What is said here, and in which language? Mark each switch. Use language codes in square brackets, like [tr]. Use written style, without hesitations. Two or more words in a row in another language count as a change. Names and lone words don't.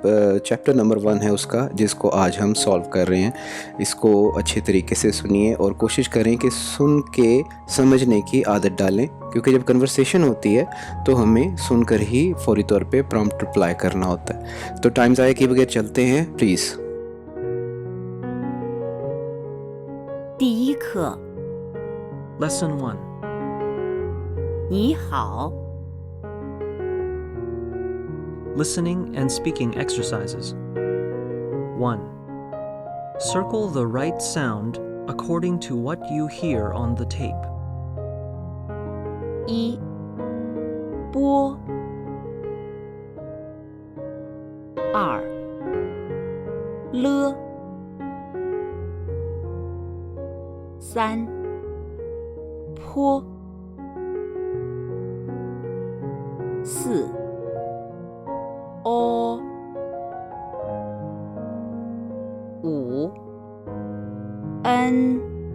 [en] chapter number [hi] 1 है उसका, जिसको आज हम सॉल्व कर रहे हैं। इसको अच्छे तरीके से सुनिए और कोशिश करें कि सुन के समझने की आदत डालें, क्योंकि जब कन्वर्सेशन होती है तो हमें सुनकर ही फौरी तौर पे [en] prompt reply [hi] करना होता है। तो टाइम ज़ाया किए बगैर चलते हैं प्लीज़। [zh] 第一课， [en] Lesson 1. [zh] 你好， [en] Listening and speaking exercises. 1. Circle the right sound according to what you hear on the tape. [zh] 一，波，二，了，三，坡，四，哦，五，n，